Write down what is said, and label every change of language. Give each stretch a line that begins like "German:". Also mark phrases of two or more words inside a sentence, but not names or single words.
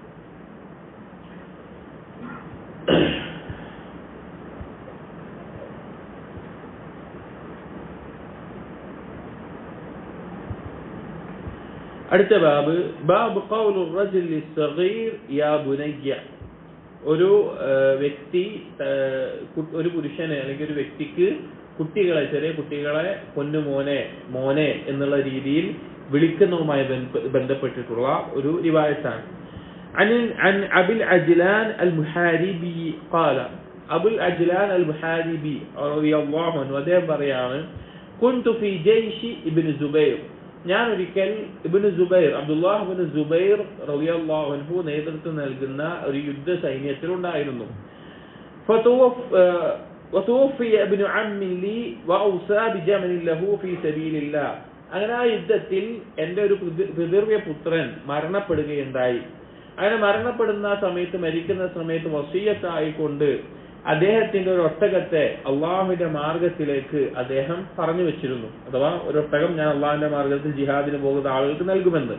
Malayalam: അടുത്ത ബാബ്,
Arabic: باب قول رجل للصغير يا بني,
Malayalam: ഒരു വ്യക്തി, ഒരു പുരുഷന് അല്ലെങ്കിൽ ഒരു വ്യക്തിക്ക് കുട്ടികളെ, ചെറിയ കുട്ടികളെ പൊന്നുമോനെ, മോനെ എന്നുള്ള രീതിയിൽ വിളിക്കുന്നതുമായി ബന്ധപ്പെട്ടിട്ടുള്ള ഒരു റിവായത്താണ്.
Arabic: عن أبي العجلان المحاربي قال, أبو العجلان المحاربي رضي الله عنه
Malayalam: അദ്ദേഹം പറയാണ്,
Arabic: كنت في جيش ابن زبير,
Malayalam: ഞാൻ ഒരിക്കൽ ഇബ്നു സുബൈർ, അബ്ദുല്ലാഹ് ഇബ്നു സുബൈർ
Arabic: رضي الله عنه
Malayalam: നേതൃത്വം നൽകുന്ന ഒരു യുദ്ധ സൈന്യത്തിൽ ഉണ്ടായിരുന്നു.
Arabic: وتوفي ابن عم لي وأوصى بجمل له في سبيل الله,
Malayalam: അങ്ങനെ ആ യുദ്ധത്തിൽ എൻ്റെ ഒരു പിതൃവ്യ പുത്രൻ മരണപ്പെടുകയുണ്ടായി. അങ്ങനെ മരണപ്പെടുന്ന സമയത്ത്, മരിക്കുന്ന സമയത്ത് വസിയ്യത്തായിക്കൊണ്ട് അദ്ദേഹത്തിന്റെ ഒരു ഒട്ടകത്തെ അള്ളാഹുവിന്റെ മാർഗത്തിലേക്ക് അദ്ദേഹം പറഞ്ഞു വെച്ചിരുന്നു. അഥവാ ഒരു ഒട്ടകം ഞാൻ അള്ളാഹുവിന്റെ മാർഗത്തിൽ ജിഹാദിന് പോകുന്ന ആളുകൾക്ക് നൽകുമെന്ന്.